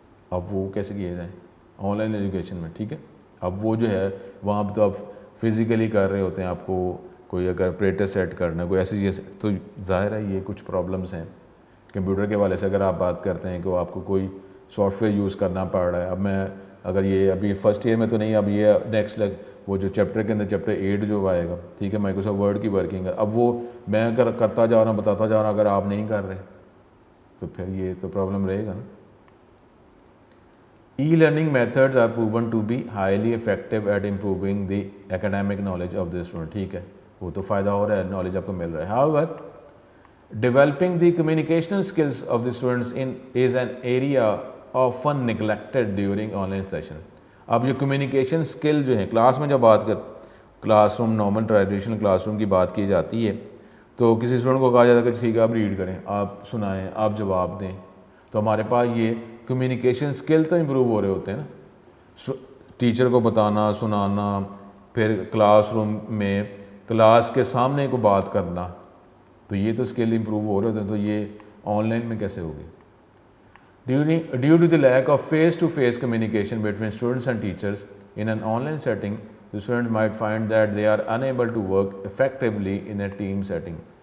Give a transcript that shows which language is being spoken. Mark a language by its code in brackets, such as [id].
[ur] اب وہ کیسے کیے جائیں آن لائن ایجوکیشن میں؟ ٹھیک ہے. اب وہ جو ہے وہاں پہ تو آپ فزیکلی کر رہے ہوتے ہیں, آپ کو کوئی اگر پریٹر سیٹ کرنا ہے کوئی ایسی چیز, تو ظاہر ہے یہ کچھ پرابلمس ہیں کمپیوٹر کے حوالے سے. اگر آپ بات کرتے ہیں کہ آپ کو کوئی سافٹ ویئر یوز کرنا پڑ رہا ہے, اب میں اگر یہ ابھی فرسٹ ایئر میں تو نہیں, اب یہ نیکسٹ وہ جو چیپٹر کے اندر چیپٹر 8 جو آئے گا, ٹھیک ہے, مائیکروسافٹ ورڈ کی ورکنگ ہے, اب وہ میں اگر کرتا جا رہا ہوں بتاتا جا رہا ہوں, اگر آپ نہیں کر رہے تو پھر یہ تو پرابلم رہے گا نا. [en] E-learning methods are proven to be highly effective at improving the academic knowledge of the student. [ur] ٹھیک ہے, وہ تو فائدہ ہو رہا ہے, نالج آپ کو مل رہا ہے. [en] However, developing the communicational skills of the students is an area often neglected during online session. [ur] اب یہ کمیونیکیشن اسکل جو ہے کلاس میں جب بات class room normal traditional class room کی بات کی جاتی ہے تو کسی اسٹوڈنٹ کو کہا جاتا ہے کہ ٹھیک ہے آپ ریڈ کریں, آپ سنائیں, آپ جواب دیں. تو ہمارے پاس یہ کمیونیکیشن اسکل تو امپروو ہو رہے ہوتے ہیں نا, ٹیچر کو بتانا, سنانا, پھر کلاس روم میں کلاس کے سامنے کو بات کرنا, تو یہ تو اسکل امپروو ہو رہے ہوتے ہیں. تو یہ آن لائن میں کیسے ہوگی؟ [en] Due to the lack of face-to-face communication between students and teachers in an online setting, the students might find that they are unable to work effectively in a team setting.